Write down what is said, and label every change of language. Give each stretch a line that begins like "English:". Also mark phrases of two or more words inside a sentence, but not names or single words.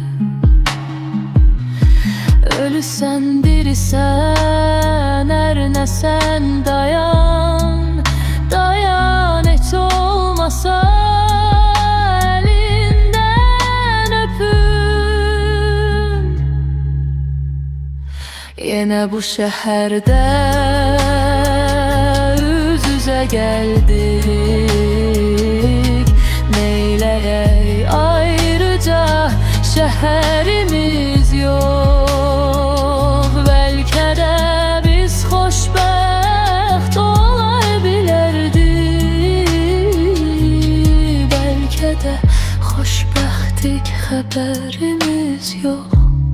Azerbaijani: Ölüsən, dirisən, hər nəsən dayan, dayan, heç olmasa əlindən öpüm. Yenə bu şəhərdə üz üzə gəldik. Neyləyək ayrıca şəhərimiz yok. Xoşbəxt olabilirdik. Belki de xoşbəxtlik,
Turkish: haberimiz yok.